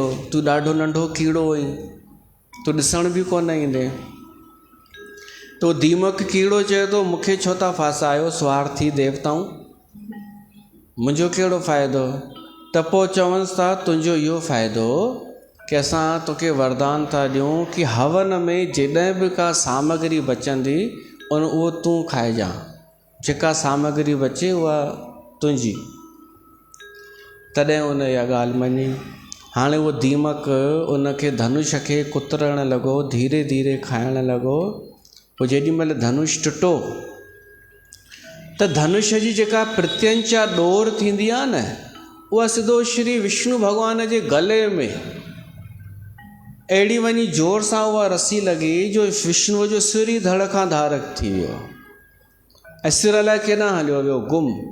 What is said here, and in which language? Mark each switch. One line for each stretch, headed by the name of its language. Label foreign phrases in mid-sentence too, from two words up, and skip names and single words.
Sindhi: तूं ॾाढो नंढो कीड़ो हुई, तूं ॾिसण बि कोन ईंदे। तो दीमक कीड़ो चए थो, मूंखे छो था फासायो स्वार्थी देवताऊं, मुंहिंजो कहिड़ो फ़ाइदो? त पोइ चवनिसि था, तुंहिंजो इहो फ़ाइदो कि असां तोखे वरदान था ॾियूं कि हवन में जॾहिं बि का सामग्री बचंदी उहो तूं खाइजां, जेका सामग्री बचे उहा तुंहिंजी। तॾहिं उन इहा ॻाल्हि मञी। हाणे उहो दीमक उनखे धनुष खे कुतरणु लॻो, धीरे धीरे खाइणु लॻो। पोइ जेॾीमहिल धनुष टुटो त धनुष जी जेका प्रत्यंचा डोर थींदी आहे न, उहा सिधो श्री विष्णु भॻवान जे गले में अहिड़ी वञी ज़ोर सां उहा रसी लॻी जो विष्णुअ जो सिर ई धड़ खां धार थी वियो ऐं सिर अलाए केॾांहुं हलियो वियो, गुम।